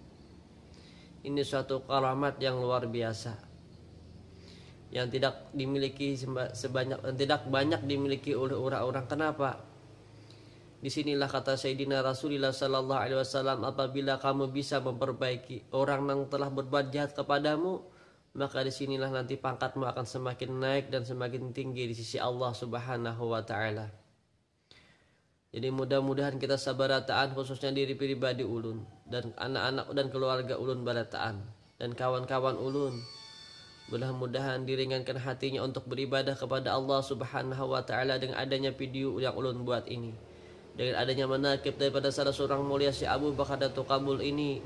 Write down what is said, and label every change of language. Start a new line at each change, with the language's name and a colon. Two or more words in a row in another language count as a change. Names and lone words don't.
Indonesian: Ini suatu karamat yang luar biasa yang tidak dimiliki tidak banyak dimiliki oleh orang-orang. Kenapa? Disinilah kata Sayyidina Rasulullah
Arabic: صلى الله عليه وسلم,
Indonesian: apabila kamu bisa memperbaiki orang yang telah berbuat jahat kepadamu, maka disinilah nanti pangkatmu akan semakin naik dan semakin tinggi di sisi Allah
Arabic: سبحانه وتعالى.
Indonesian: Jadi mudah-mudahan kita sabarataan, khususnya diri pribadi ulun dan anak-anak dan keluarga ulun barataan dan kawan-kawan ulun, mudah-mudahan diringankan hatinya untuk beribadah kepada Allah
Arabic: سبحانه وتعالى
Indonesian: dengan adanya video yang ulun buat ini, dengan adanya manaqib daripada salah seorang mulia si Abu Bakar Datuk Kabul ini.